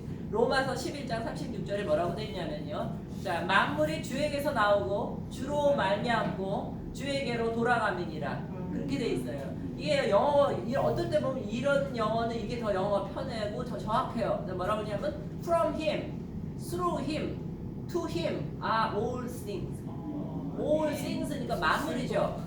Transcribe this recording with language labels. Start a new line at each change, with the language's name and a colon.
Korean: 로마서 11장 36절에 뭐라고 되어 있냐면요. 자, 만물이 주에게서 나오고 주로 말미암고 주에게로 돌아감이니라. 그렇게 돼 있어요. 이게 어떨 때 보면 이런 영어는 이게 더 영어가 편하고 더 정확해요. 뭐라고 하냐면
English: from him, through him, to him are all things. all things
Korean: 니까 만물이죠.